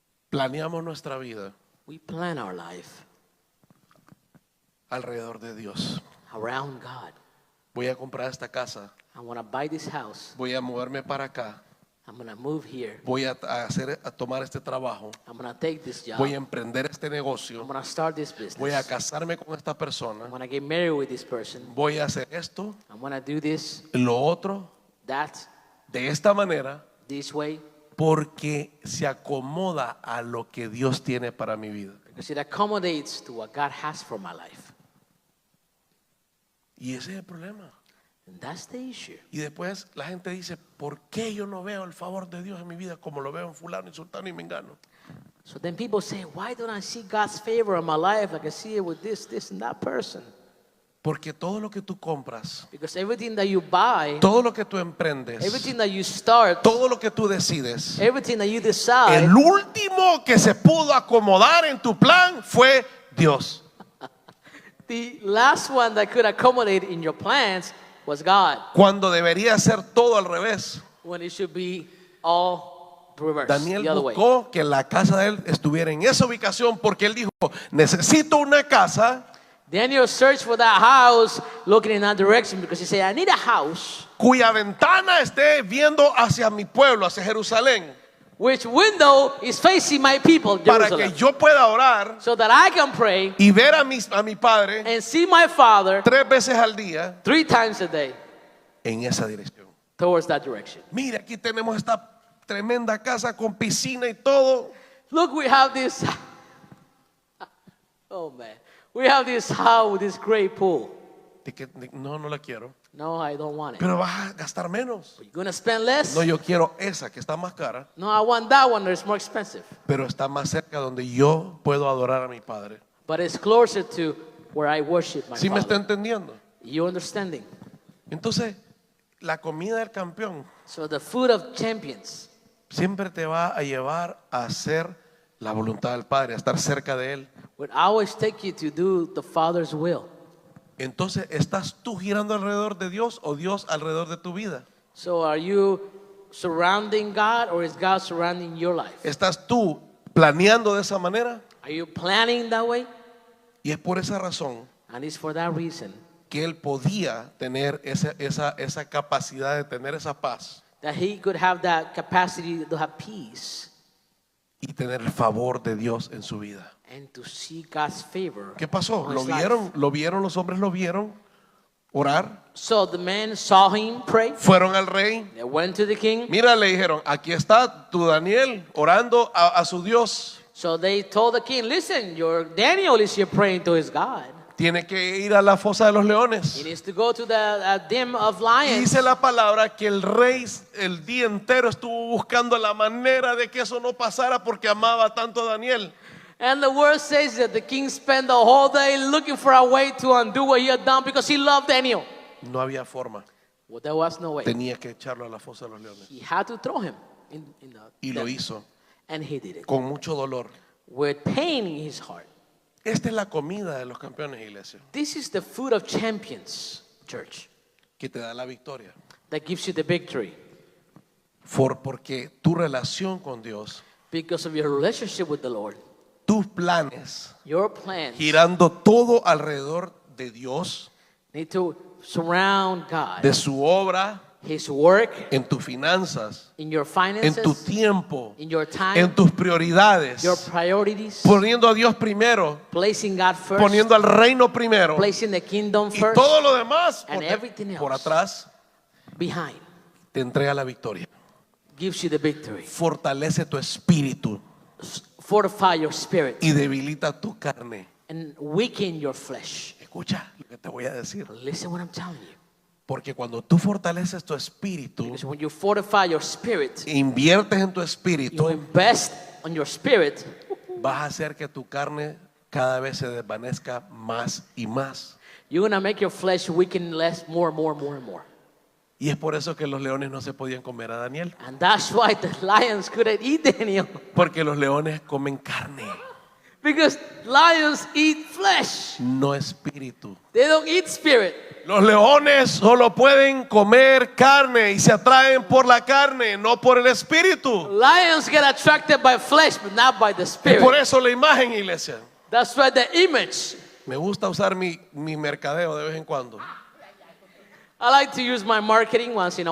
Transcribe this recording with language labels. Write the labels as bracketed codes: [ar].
[es] planeamos nuestra vida [en] we plan our life [es] alrededor de Dios? [en] around God? [es] Voy a comprar esta casa, [en] I want to buy this house. [es] voy a moverme para acá, [en] I'm going to move here. [es] voy a tomar este trabajo, [en] I'm going to take this job. [es] voy a emprender este [en] I'm [es] negocio, [en] going to start this business. [es] voy a casarme con esta [en] I'm [es] persona, [en] going to get married with this person. [es] voy a hacer esto, [en] I'm going to do this, [es] lo otro, [en] that, [es] de esta manera, [en] this way, [es] porque se acomoda a lo que Dios tiene para mi vida. [en] because it accommodates to what God has for my life. [es] Y ese es el problema. [en] And that's the issue. [es] Y después la gente dice, ¿por qué yo no veo el favor de Dios en mi vida como lo veo en fulano y sultano y mengano? [en] So then people say, why don't I see God's favor in my life like I see it with this, and that person? [es] Porque todo lo que tú compras, [en] Because everything that you buy, [es] todo lo que tú emprendes, [en] everything that you start, [es] todo lo que tú decides, [en] everything that you decide, [es] el último que se pudo acomodar en tu plan fue Dios. [en] the last one that could accommodate in your plans was God, [es] Cuando debería ser todo al revés. [en] when it should be all reversed, [es] Daniel [en] the other way. [es] buscó que la casa de él estuviera en esa ubicación porque él dijo, necesito una casa [en] Daniel searched for that house looking in that direction because he said, I need a house [es] cuya ventana esté viendo hacia mi pueblo, hacia Jerusalén, [en] which window is facing my people, [es] para [en] Jerusalem, [es] que yo pueda orar [en] so that I can pray [es] y ver a mi padre [en] and see my Father [es] 3 veces al día [en] 3 times a day [es] en esa dirección. [en] towards that direction. [es] Mire, aquí tenemos esta tremenda casa con piscina y todo. [en] Look, we have this. Oh man, we have this house with this great pool. [es] No la quiero. [en] No, I don't want it. [es] Pero vas a gastar menos. [en] You're gonna spend less? [es] No, yo quiero esa que está más cara, [en] No, I want that one that's more expensive. [es] pero está más cerca donde yo puedo adorar a mi padre. [en] But it's closer to where I worship my [es] ¿Sí me está [en] Father. [es] entendiendo? [en] You understanding? [es] Entonces, la comida del campeón [en] So the food of champions [es] siempre te va a llevar a hacer la voluntad del Padre, a estar cerca de Él. [en] would always take you to do the Father's will. [es] Entonces, ¿estás tú girando alrededor de Dios o Dios alrededor de tu vida? [en] So are you surrounding God or is God surrounding your life? [es] ¿Estás tú planeando de esa manera? [en] Are you planning that way? [es] Y es por esa razón [en] And it's for that reason [es] que Él podía tener esa capacidad de tener esa paz [en] that he could have that capacity to have peace [es] y tener el favor de Dios en su vida. [en] and to see God's favor. [es] ¿Qué pasó? [en] on [es] ¿Lo [en] his life. [es] vieron? ¿Lo vieron? ¿Los hombres lo vieron? Orar. [en] So the men saw him pray. [es] Fueron al rey. [en] They went to the king. [es] Mira, le dijeron, aquí está tu Daniel orando a su Dios. [en] So they told the king, listen, your Daniel is here praying to his God. [es] Tiene que ir a la fosa de los [en] He [es] leones. [en] needs to go to the den of [es] Y [en] lions. [es] dice la palabra que el rey el día entero estuvo buscando la manera de que eso no pasara porque amaba tanto a Daniel. [en] And the word says that the king spent the whole day looking for a way to undo what he had done because he loved Daniel. [es] No había forma. [en] Well, there was no way. [es] Tenía que echarlo a la fosa de los leones. [en] He had to throw him in the [es] Y lo [en] den. [es] hizo [en] And he did it [es] con mucho dolor. [en] with pain in his heart. [es] Esta es la comida de los campeones, iglesia, [en] This is the food of champions, church, [es] que te da la victoria. [en] that gives you the victory [es] Porque tu relación con Dios, [en] because of your relationship with the Lord. [es] tus planes, [en] Your plans [es] girando todo alrededor de Dios, [en] need to surround God, [es] de su obra, [en] his work, [es] en tus finanzas, [en] in your [es] en [en] finances, [es] tu tiempo, [en] in your time, [es] en tus prioridades, [en] your priorities, [es] poniendo a Dios primero, [en] placing God first, [es] poniendo al reino primero [en] placing the kingdom [es] y [en] first, [es] todo lo demás [en] and everything [es] por [en] else. [es] atrás [en] behind, [es] te entrega la victoria. [en] gives you the victory. [es] Fortalece tu espíritu [en] Fortify your spirit [es] y debilita tu carne. [en] and weaken your flesh. [es] Escucha lo que te voy a decir. [en] Listen what I'm telling you. [es] Porque cuando tú fortaleces tu espíritu, [en] Because when you fortify your spirit, [es] inviertes en tu [en] you [es] espíritu, [en] invest on your spirit, [es] vas a hacer que tu carne cada vez se desvanezca más y más. [en] you're going to make your flesh weaken less, more and more. [es] Y es por eso que los leones no se podían comer a Daniel. [en] And that's why the lions couldn't eat Daniel. [es] Porque los leones comen carne, [en] Because lions eat flesh. [es] no espíritu. [en] They don't eat spirit. [es] Los leones solo pueden comer carne y se atraen por la carne, no por el espíritu. [en] Lions get attracted by flesh, but not by the [es] Es por [en] spirit. [es] eso la imagen, iglesia. [en] That's why the image. [es] Me gusta usar mi mercadeo de vez en cuando. [en] I like to use my marketing once in a